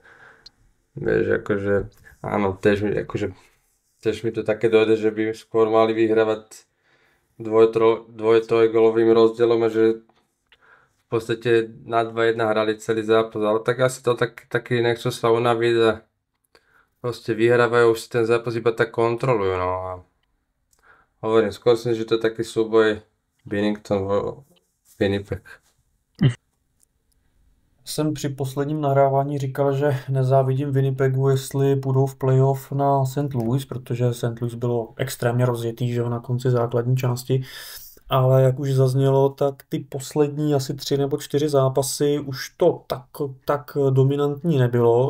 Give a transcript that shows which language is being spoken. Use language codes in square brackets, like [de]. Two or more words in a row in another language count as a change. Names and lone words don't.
[sk] Vieš, akože áno, tiež mi to také dojde, že by skôr mali vyhrávať dvoj-trojgolovým rozdielom a že v podstate na 2-1 hrali celý zápas, ale tak asi to taký nechcú sa unaviť a proste vyhrávajú, už si ten zápas iba tak kontrolujú, no a hovorím, skôr si, že to je taký súboj Binnington Winnipeg. [cs] Jsem při posledním nahrávání říkal, že nezávidím Winnipegu, jestli půjdou v playoff na St. Louis, protože St. Louis bylo extrémně rozjetý, že na konci základní části. Ale jak už zaznělo, tak ty poslední asi 3 nebo 4 zápasy už to tak dominantní nebylo.